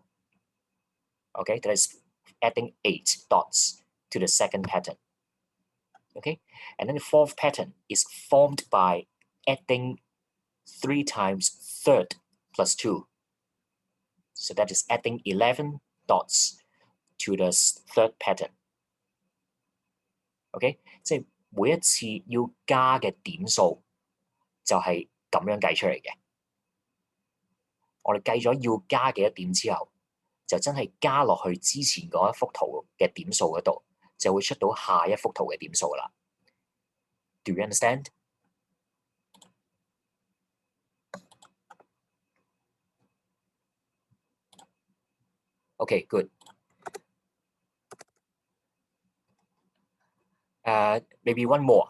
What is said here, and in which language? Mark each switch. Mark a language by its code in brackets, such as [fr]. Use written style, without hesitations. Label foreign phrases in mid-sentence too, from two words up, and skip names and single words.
[en] Okay, that is adding 8 dots to the second pattern. Okay, and then the fourth pattern is formed by adding 3 times third plus 2. So that is adding 11 dots to the third pattern. [yue] OK， 即係每一次要加嘅點數就係咁樣計出嚟嘅。我哋計咗要加幾多點之後，就真係加落去之前嗰一幅圖嘅點數嗰度， 就會出到下一幅圖嘅點數啦。 [en] Do you understand? Okay, good. Maybe one more.